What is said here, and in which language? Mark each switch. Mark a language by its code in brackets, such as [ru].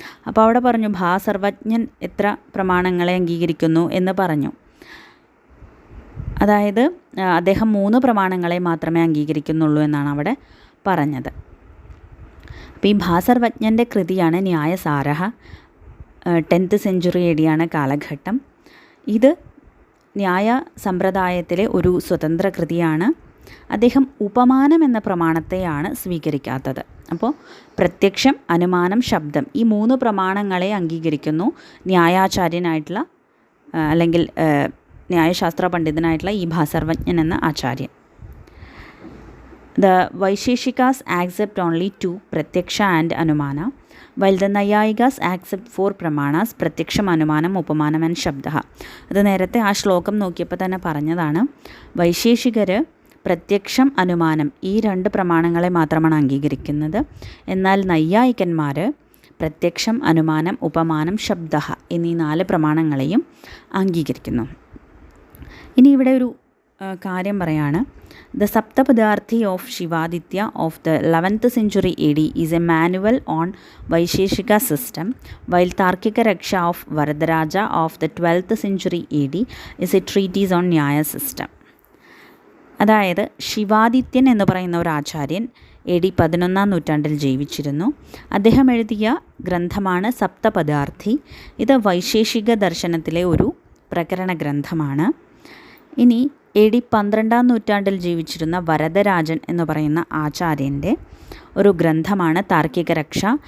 [ml] അപ്പോൾ അവിടെ പറഞ്ഞു ഭാസർവജ്ഞൻ എത്ര പ്രമാണങ്ങളെ അംഗീകരിക്കുന്നു എന്ന് പറഞ്ഞു. അതായത് അദ്ദേഹം 3 പ്രമാണങ്ങളെ മാത്രമേ അംഗീകരിക്കുന്നുള്ളൂ എന്നാണ് അവിടെ പറഞ്ഞത്. അപ്പോൾ ഈ ഭാസർവജ്ഞൻ്റെ കൃതിയാണ് ന്യായസാരഹ. 10th century AD ആണ് കാലഘട്ടം. ഇത് ന്യായ സമ്പ്രദായത്തിലെ ഒരു സ്വതന്ത്ര കൃതിയാണ്. അദ്ദേഹം ഉപമാനം എന്ന പ്രമാണത്തെയാണ് സ്വീകരിക്കാത്തത്. അപ്പോൾ പ്രത്യക്ഷം, അനുമാനം, ശബ്ദം ഈ 3 പ്രമാണങ്ങളെ അംഗീകരിക്കുന്നു ന്യായാചാര്യനായിട്ടുള്ള അല്ലെങ്കിൽ ന്യായശാസ്ത്ര പണ്ഡിതനായിട്ടുള്ള ഈ ഭാസർവജ്ഞൻ എന്ന ആചാര്യൻ. [en] The Vaisheshikas accept only 2, Pratyaksha and Anumana, while the Nayayikas accept 4 pramanas, Pratyaksham, Anumanam, Upamanam and Shabdaha. [ml] അത് നേരത്തെ ആ ശ്ലോകം നോക്കിയപ്പോൾ തന്നെ പറഞ്ഞതാണ്. വൈശേഷികർ പ്രത്യക്ഷം, അനുമാനം ഈ 2 പ്രമാണങ്ങളെ മാത്രമാണ് അംഗീകരിക്കുന്നത്. എന്നാൽ നൈയായികന്മാർ പ്രത്യക്ഷം, അനുമാനം, ഉപമാനം, ശബ്ദഹ എന്നീ 4 പ്രമാണങ്ങളെയും അംഗീകരിക്കുന്നു. ഇനി ഇവിടെ ഒരു കാര്യം പറയാണ്. [en] The Saptapadarthi of Shivaditya of the 11th century AD is a manual on Vaisheshika system, while Tarkika Raksha of Varadaraja of the 12th century AD is a treatise on Nyaya system. [ml] അതായത് ശിവാദിത്യൻ എന്ന് പറയുന്ന ഒരു ആചാര്യൻ AD 11ാം നൂറ്റാണ്ടിൽ ജീവിച്ചിരുന്നു. അദ്ദേഹം എഴുതിയ ഗ്രന്ഥമാണ് സപ്തപദാർത്ഥി. ഇത് വൈശേഷിക ദർശനത്തിലെ ഒരു പ്രകരണ ഗ്രന്ഥമാണ്. ഇനി AD 12ാം നൂറ്റാണ്ടിൽ ജീവിച്ചിരുന്ന വരദരാജൻ എന്ന് പറയുന്ന ആചാര്യൻ്റെ ഒരു ഗ്രന്ഥമാണ് താർക്കിക രക്ഷ.